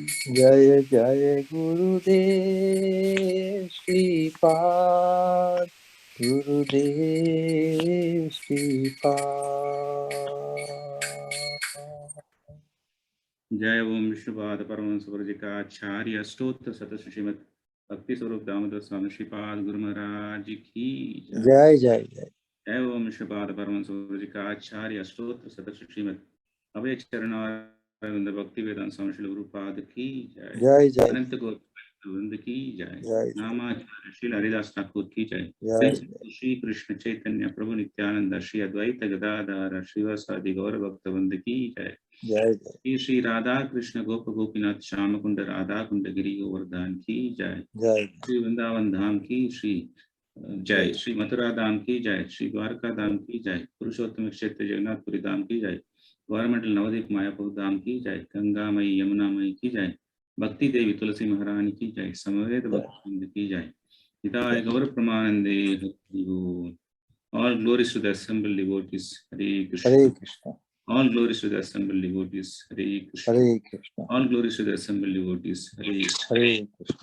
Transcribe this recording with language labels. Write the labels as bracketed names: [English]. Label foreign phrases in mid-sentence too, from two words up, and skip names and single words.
[Hindi] जय जय गुरुदेव श्रीपाद, गुरुदेव श्रीपाद. जय ओम विष्णुपाद परमहंस जी का आचार्य स्तोत्र सतत श्रीमद भक्ति स्वरूप दामोदर स्वामी श्रीपाद गुरु महाराज की जय। जय जय जय जय ओम विष्णुपाद परमहंस जी का आचार्य स्तोत्र सतत श्रीमद अभय चरणारविंद भक्ति वेदांत स्वामी श्री गुरुपाद की जय। जय जय अनंत गोविंद की जय। जय नामाचार्य श्री हरिदास ठाकुर की जय। जय श्री कृष्ण चैतन्य प्रभु नित्यानंद श्री अद्वैत गदाधर श्रीवासादि गौर भक्तवृंद की जय। जय जय श्री राधा कृष्ण गोप गोपीनाथ श्याम कुंड राधा कुंड गिरी गोवर्धन की जय। जय श्री वृंदावन धाम की श्री जय। श्री मथुरा धाम की जय। श्री द्वारका धाम की जय। पुरुषोत्तम क्षेत्र जगन्नाथपुरी धाम की जय। गौरमंडल नवदीप मायापुर धाम की जय। गंगा मई यमुना मई की जय। भक्ति देवी तुलसी महारानी की जय। समवेत भक्त की जय। हिताय गौर प्रमानंदे हरि बोल। [English] All glories to the assembled devotees. Hare Krishna. [Hindi] हरे कृष्ण [English] All glories to the assembled devotees. Hare Krishna. [Hindi] हरे कृष्ण [English] All glories to the assembled devotees. Hare Krishna. [Hindi] हरे कृष्ण